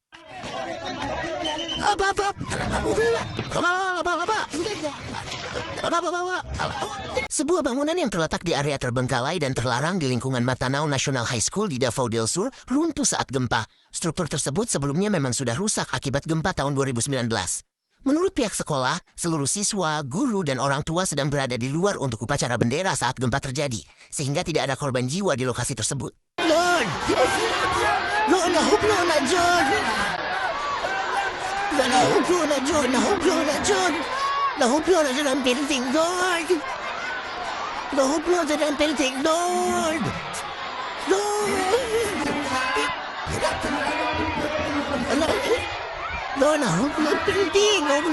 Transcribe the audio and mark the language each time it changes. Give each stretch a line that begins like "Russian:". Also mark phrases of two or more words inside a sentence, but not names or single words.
Indonesian: Sebuah bangunan yang terletak di area terbengkalai dan terlarang di lingkungan Matanao National High School di Davao del Sur runtuh saat gempa. Struktur tersebut sebelumnya memang sudah rusak akibat gempa tahun 2019. Menurut pihak sekolah, seluruh siswa, guru, dan orang tua sedang berada di luar untuk upacara bendera saat gempa terjadi, sehingga tidak ada korban jiwa di lokasi tersebut.
Cebuano: Lord! Nahublo na John! Nahublo na John ang building, Lord! Nahublo na ang building, Lord! Lord, nahublo ang building!